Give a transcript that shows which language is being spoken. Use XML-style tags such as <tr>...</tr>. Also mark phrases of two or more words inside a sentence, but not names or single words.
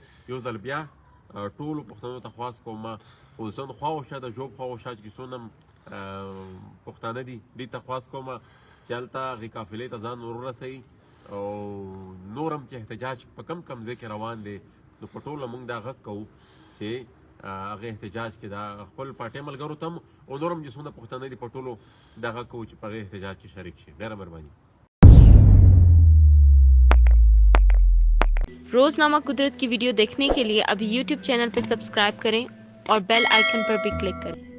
<ps>یو ځل بیا ټولو پښتنو ته خواست کوم خصوصا خواوشا د ژوب خواوشا چې څونه پښتانه دي دې ته خواست کوم چې هلته هغې قافلې ته ځان ورورسوي او نورم چې احتجاج په کم ځای کې روان دی نو په ټوله موږ دا غږ کوو چې هغه احتجاج کې دا خپل پارټۍ ملګرو ته هم او نورم چې څومره پښتانه دي په ټولو دا غږ کوو چې په هغې احتجاج کې شریک شي. ډېره مهرباني.</ps> <ur>روزنامہ قدرت کی ویڈیو دیکھنے کے لیے ابھی YouTube چینل پر سبسکرائب کریں اور بیل آئیکن پر بھی کلک کریں.</ur>